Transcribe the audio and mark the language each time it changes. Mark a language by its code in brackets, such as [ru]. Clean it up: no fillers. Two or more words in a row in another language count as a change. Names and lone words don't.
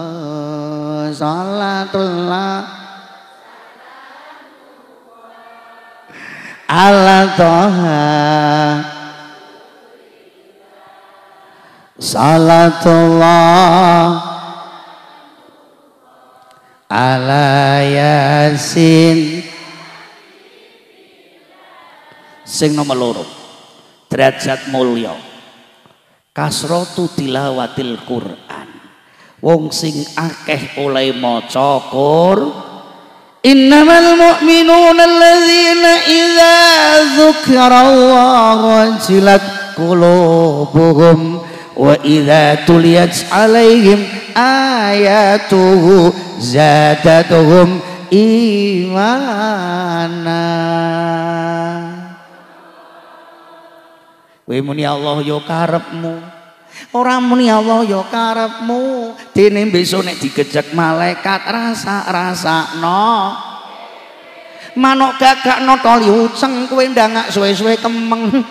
[ar] صلاة الله على طه صلاة الله على يس. [jv] Sing nomor loro, derajat mulya [ar] كثرة تلاوة القرآن. [jv] Wong sing akeh oleh maca Quran. [ar] إنما المؤمنون الذين إذا ذكر الله وجلت قلوبهم وإذا تليت عليهم آياته زادتهم إيمانا. [jv] Kowe muni Allah ya karepmu, ora muni Allah ya karepmu. Dene besok nek digejek malaikat rasa-rasakno. Manuk gagakno toli uceng kowe ndangak suwe-suwe kemeng.